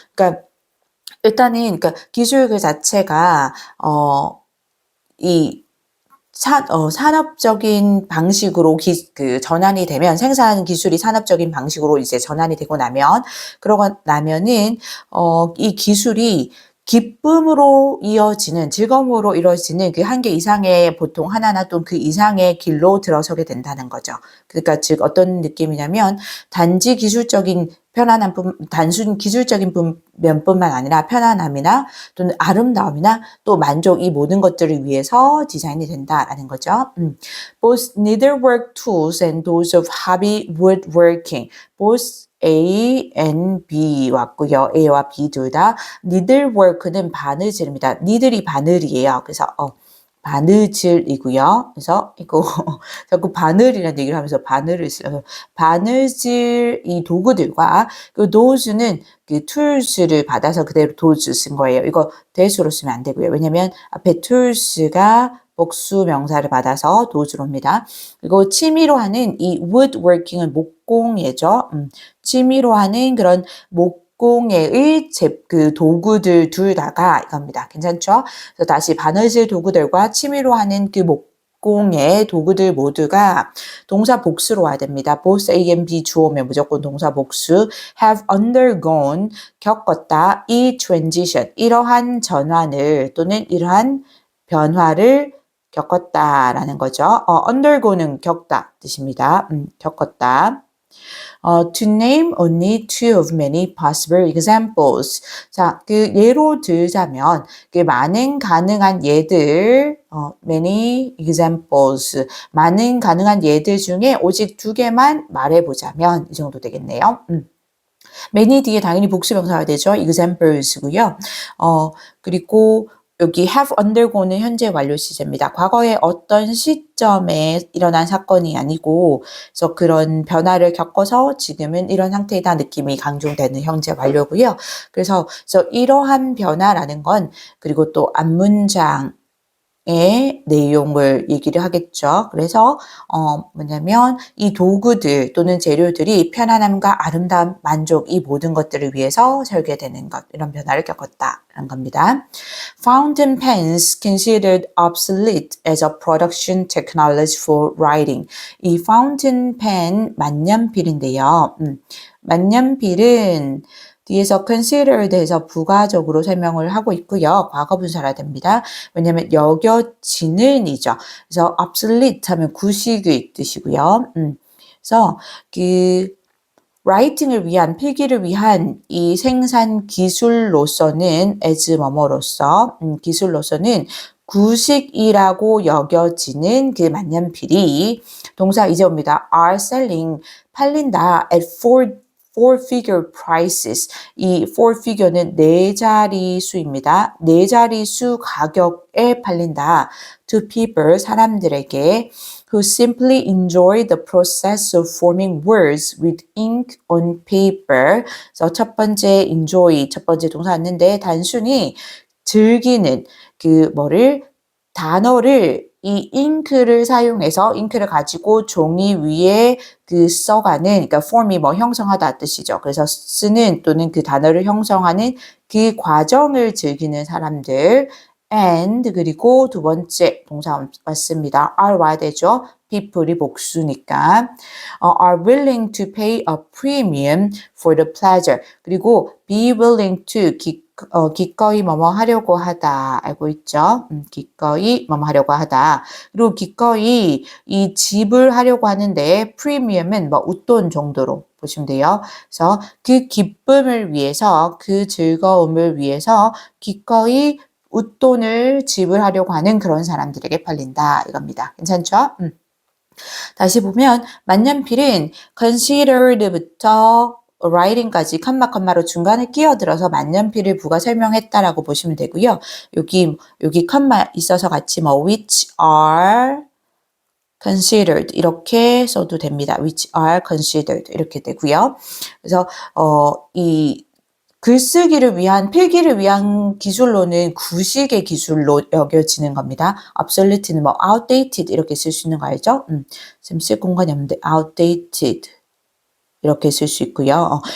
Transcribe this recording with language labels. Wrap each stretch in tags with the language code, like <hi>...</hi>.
<ko>그러니까 일단은 그러니까 기술 그 자체가 이 산업적인 방식으로 그 전환이 되면 생산 기술이 산업적인 방식으로 이제 전환이 되고 나면 그러고 나면은 이 기술이 기쁨으로 이어지는 즐거움으로 이루어지는 그 한계 이상의 보통 하나나 또 그 이상의 길로 들어서게 된다는 거죠. 그러니까 즉 어떤 느낌이냐면 단지 기술적인 단순 기술적인 면뿐만 아니라 편안함이나 또는 아름다움이나 또 만족 이 모든 것들을 위해서 디자인이 된다라는 거죠.</ko> <en>Both needlework tools and those of hobby woodworking, both A and B</en> <ko>왔고요. A와 B 둘 다 needlework는 바느질입니다. needle이 바늘이에요. 그래서 바느질이고요. 그래서 이거 자꾸 바늘이라는 얘기를 하면서 바늘을 쓰요. 바느질 이 도구들과 그 도우즈는 그 tools를 받아서 그대로 도우즈 쓴 거예요. 이거 대수로 쓰면 안 되고요. 왜냐면 앞에 tools가 복수 명사를 받아서 도우즈로 옵니다. 그리고 취미로 하는 이 woodworking은 목공예죠. 취미로 하는 그런 목공예의 그 도구들 둘 다가 이겁니다. 괜찮죠? 그래서 다시 바느질 도구들과 취미로 하는 그 목공의 도구들 모두가 동사 복수로 와야 됩니다.</ko> <en>both A and B</en> <ko>주어면 무조건 동사 복수.</ko> <en>have undergone</en> <ko>겪었다. 이 transition 이러한 전환을 또는 이러한 변화를 겪었다라는 거죠. undergo는 겪다 뜻입니다. 겪었다.</ko> <en>To name only two of many possible examples.</en> <ko>자, 그 예로 들자면 그 많은 가능한 예들,</ko> <en>many examples,</en> <ko>많은 가능한 예들 중에 오직 두 개만 말해보자면 이 정도 되겠네요. many 뒤에 당연히 복수명사가 되죠. examples고요. 그리고 여기</ko> <en>have undergone</en> <ko>은 현재 완료 시제입니다. 과거에 어떤 시점에 일어난 사건이 아니고 그래서 그런 변화를 겪어서 지금은 이런 상태이다 느낌이 강조되는 현재 완료고요. 그래서 이러한 변화라는 건 그리고 또 앞문장 의 내용을 얘기를 하겠죠. 그래서 뭐냐면 이 도구들 또는 재료들이 편안함과 아름다움, 만족 이 모든 것들을 위해서 설계되는 것 이런 변화를 겪었다라는 겁니다.</ko> <en>Fountain pens considered obsolete as a production technology for writing.</en> <ko>이 fountain pen 만년필인데요. 만년필은 뒤에서 considered 해서 부가적으로 설명을 하고 있고요. 과거 분사라 됩니다. 왜냐하면 여겨지는 이죠. 그래서 obsolete 하면 구식의 뜻이고요. 그래서 그 writing을 위한 필기를 위한 이 생산 기술로서는 as 뭐뭐로서 기술로서는 구식이라고 여겨지는 그 만년필이 동사 이제 옵니다.</ko> <en>are selling</en> <ko>팔린다</ko> <en>at four-figure prices.</en> <ko>이 four-figure는 네 자리수입니다. 네 자리수 가격에 팔린다.</ko> <en>To people,</en> <ko>사람들에게</ko> <en>who simply enjoy the process of forming words with ink on paper.</en> <ko>그래서 첫 번째 enjoy, 첫 번째 동사 왔는데 단순히 즐기는 단어를 이 잉크를 사용해서 잉크를 가지고 종이 위에 써가는 그러니까 form이 형성하다 뜻이죠. 그래서 쓰는 또는 그 단어를 형성하는 그 과정을 즐기는 사람들 and 그리고 두 번째 동사 왔습니다. are 와야 되죠.</ko> <en>people이</en> <ko>복수니까</ko> <en>are willing to pay a premium for the pleasure.</en> <ko>그리고 be willing to 기꺼이 뭐뭐 하려고 하다 알고 있죠? 기꺼이 뭐뭐 하려고 하다. 그리고 기꺼이 이 지불하려고 하는데 프리미엄은 웃돈 정도로 보시면 돼요. 그래서 그 기쁨을 위해서 그 즐거움을 위해서 기꺼이 웃돈을 지불하려고 하는 그런 사람들에게 팔린다 이겁니다. 괜찮죠? 다시 보면 만년필은 considered부터 writing까지 컴마로 중간에 끼어들어서 만년필을 부가 설명했다라고 보시면 되고요. 여기 컴마 있어서 같이 뭐</ko> <en>which are considered</en> <ko>이렇게 써도 됩니다.</ko> <en>which are considered</en> <ko>이렇게 되고요. 그래서 이 글쓰기를 위한 필기를 위한 기술로는 구식의 기술로 여겨지는 겁니다. obsolete는 뭐 outdated 이렇게 쓸 수 있는 거 알죠? 지금 쓸 공간이 없는데 outdated 이렇게 쓸 수 있고요.</ko>